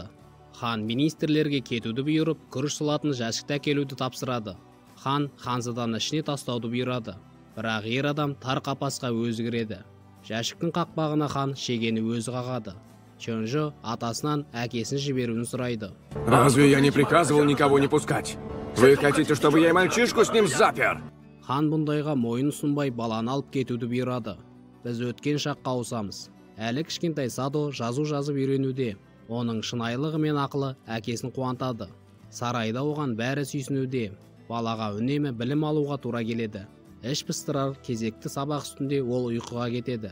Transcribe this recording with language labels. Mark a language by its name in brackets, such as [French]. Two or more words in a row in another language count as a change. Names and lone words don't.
[Kazakh] Хан министрлерге кетуді бұйырып, күріш салатын жәшікті әкелуді тапсырады. Хан ханзаданы ішіне тастауды бұйырады. Бірақ ер адам тар қапасқа өзі кіреді. Жәшіктің қақпағына хан шегені өзі қағады. Чонжо атасынан әкесін жіберуін сұрайды. [Russian] Разве я не приказывал никого не пускать? Вы хотите, чтобы я и мальчишку с ним запер? [Kazakh] Хан бұндайға мойын ұсынбай баланы алып кетуді бұйырады. Біз өткен шаққа ауысамыз. Әлі кішкентай Садо жазу жазып үйренуде. Оның шынайылығы мен ақылы әкесін қуантады. Сарайда оған бәрі сүйсінуде. Балаға үнемі білім алуға тура келеді. Іш пыстырар кезекті сабақ үстінде ол ұйқыға кетеді.